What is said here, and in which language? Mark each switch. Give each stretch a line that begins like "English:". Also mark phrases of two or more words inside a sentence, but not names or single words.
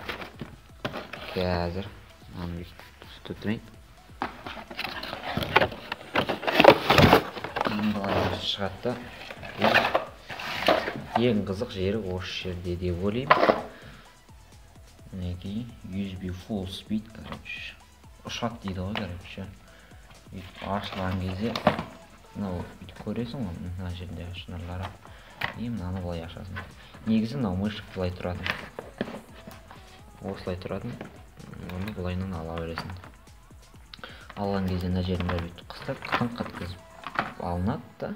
Kazakh: Қазір мынаны өйтіп тұрайын. Былай шығады да. Ең қызық жері осы жерде деп ойлаймын. Мінекей
English: USB full speed,
Kazakh: короче, ұшады дейді ғой, короче. Өйтіп ашылған кезде мынау бүйтіп көресің ғой, мына жерінде шынарлары. И мынаны былай ашасың. Негізі мынау мышка былай тұратын. Осылай тұратын. Оны былайынан ала бересің. Алған кезде мына жерін бүйтіп қыстап, қытқызып алынады да.